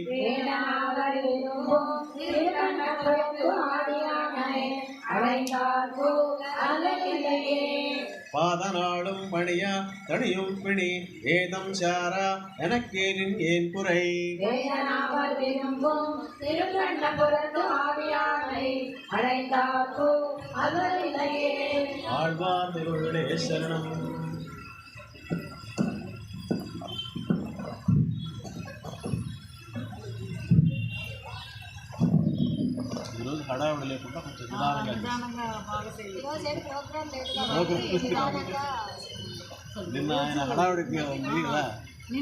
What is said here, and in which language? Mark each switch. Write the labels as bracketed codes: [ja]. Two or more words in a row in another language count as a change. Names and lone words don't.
[ta] பாதனாடும் பணிய தனியும் பிணி ஏதம் சாரா எனக்கேரின் ஏன் குறை. ஆழ்வார் திருவருளே சரணம். [te] ఈరోజు హడావిడి లేకుండా కొంచెం నిన్న ఆయన హడావిడికి ఉంది కదా.